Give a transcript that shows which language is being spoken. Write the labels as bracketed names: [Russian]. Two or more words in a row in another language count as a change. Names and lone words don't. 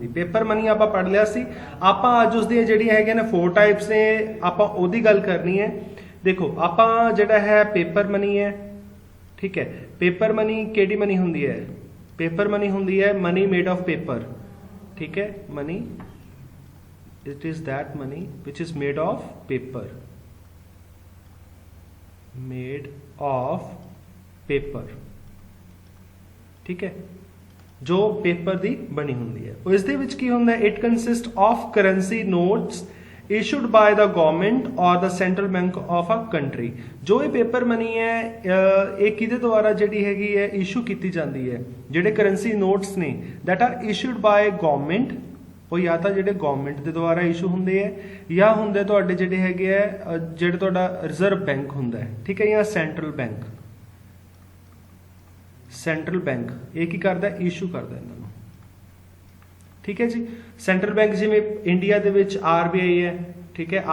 [English] paper money [Punjabi] ਆਪਾਂ ਪੜ੍ਹ ਲਿਆ ਸੀ। ਆਪਾਂ ਅੱਜ ਉਸ ਦੀਆਂ ਜਿਹੜੀਆਂ ਹੈਗੀਆਂ ਨੇ 4 ਟਾਈਪਸ ਨੇ, ਆਪਾਂ ਉਹਦੀ ਗੱਲ ਕਰਨੀ ਹੈ। ਦੇਖੋ ਆਪਾਂ ਜਿਹੜਾ ਹੈ [English] paper money [Punjabi] ਹੈ, ਠੀਕ ਹੈ। [English] paper money [Punjabi] ਕਿਹੜੀ ਮਨੀ ਹੁੰਦੀ ਹੈ? [English] paper money [Punjabi] ਹੁੰਦੀ ਹੈ [English] money made of paper, [Punjabi] ਠੀਕ ਹੈ। [English] ਮਨੀ it is that money which is made of paper, made of paper, [Punjabi] ਠੀਕ ਹੈ, ਜੋ ਪੇਪਰ ਦੀ ਬਣੀ ਹੁੰਦੀ ਹੈ। ਇਸ ਦੇ ਵਿੱਚ ਕੀ ਹੁੰਦਾ ਹੈ? [English] it consists of currency notes issued by the government or the central bank of a country। [Punjabi] ਜੋ ਇਹ ਪੇਪਰ ਮਨੀ ਹੈ ਇਹ ਕਿਹਦੇ ਦੁਆਰਾ ਜਿਹੜੀ ਹੈਗੀ ਹੈ ਇਸ਼ੂ ਕੀਤੀ ਜਾਂਦੀ ਹੈ? ਜਿਹੜੇ [English] currency notes [Punjabi] ਨੇ [English] that are issued by government, [Punjabi] ਉਹ ਜਾਂ ਤਾਂ ਜਿਹੜੇ ਗਵਰਨਮੈਂਟ ਦੇ ਦੁਆਰਾ ਇਸ਼ੂ ਹੁੰਦੇ ਹੈ ਜਾਂ ਹੁੰਦੇ ਤੁਹਾਡੇ ਜਿਹੜੇ ਹੈਗੇ ਆ ਜਿਹੜੇ ਤੁਹਾਡਾ [English] reserve bank [Punjabi] ਹੁੰਦਾ ਹੈ, ਠੀਕ ਹੈ, ਜਾਂ [English] central bank. central bank [Punjabi] ਇਹ ਕੀ ਕਰਦਾ? ਇਸ਼ੂ ਕਰਦਾ ਇਹਨਾਂ ਨੂੰ, ਠੀਕ ਹੈ ਜੀ। [English] central bank [Punjabi] ਜਿਵੇਂ ਇੰਡੀਆ ਦੇ ਵਿੱਚ RBI ਹੈ, ਠੀਕ ਹੈ।